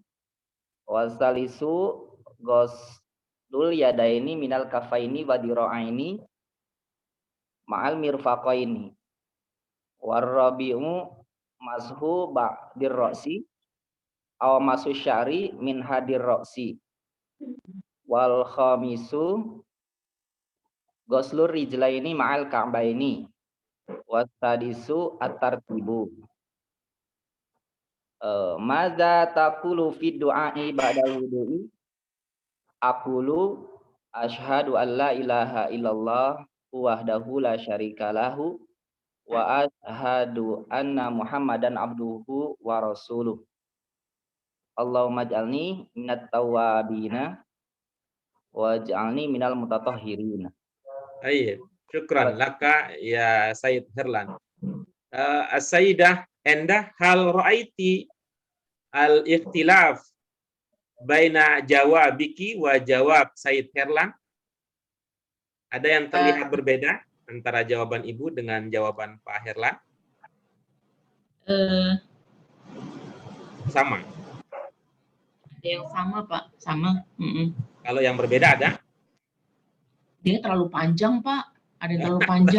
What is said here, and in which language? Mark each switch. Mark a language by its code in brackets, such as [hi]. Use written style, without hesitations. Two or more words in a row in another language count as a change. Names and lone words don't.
[ar] والثالث غسل اليدين من الكفين والذراعين مع المرفقين والرابع مسح بعض الرأس أو مسح شعر من حد الرأس والخامس غسل الرجلين مع الكعبين والسادس الترتيب. ماذا تقول في دعاء بعد الوضوء? أقول أشهد أن لا إله إلا الله وحده لا شريك له وأشهد أن محمدا عبده ورسوله. اللهم اجعلني من التوابين واجعلني من المتطهرين. Baik, شكرا لك يا Said Herlan. السيدة Endah، هل رأيت الاختلاف بين جوابك وجواب Said Herlan? [id] Ada yang terlihat berbeda antara jawaban Ibu dengan jawaban Pak Herlan? Sama. Ada yang sama, Pak. Sama. Kalau yang berbeda ada? Dia terlalu panjang, Pak. Ada yang terlalu panjang.